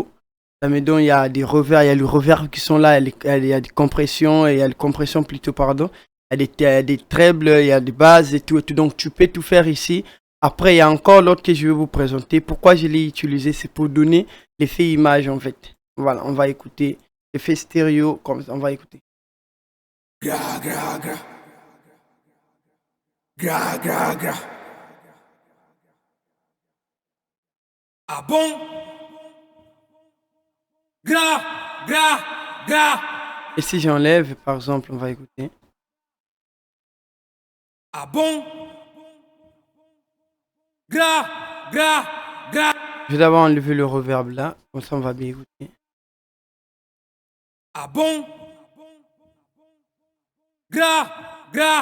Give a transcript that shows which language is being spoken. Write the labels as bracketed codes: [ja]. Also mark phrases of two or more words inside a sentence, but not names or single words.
[fr] Ça me donne, il y a des revers, il y a le reverb qui sont là, il y a des compressions, il y a des compressions plutôt, pardon. Il y a des trebles, il y a des basses et tout. Donc tu peux tout faire ici. Après, il y a encore l'autre que je vais vous présenter. Pourquoi je l'ai utilisé? C'est pour donner l'effet image en fait. Voilà, on va écouter l'effet stéréo, comme ça, on va écouter. Gra gra gra. Gra gra gra. Ah bon? Gra gra gra. Et si j'enlève, par exemple, on va écouter. Ah bon? Gra gra gra. Je vais d'abord enlever le reverb là, comme ça on va bien écouter. Ah bon? Gra gra.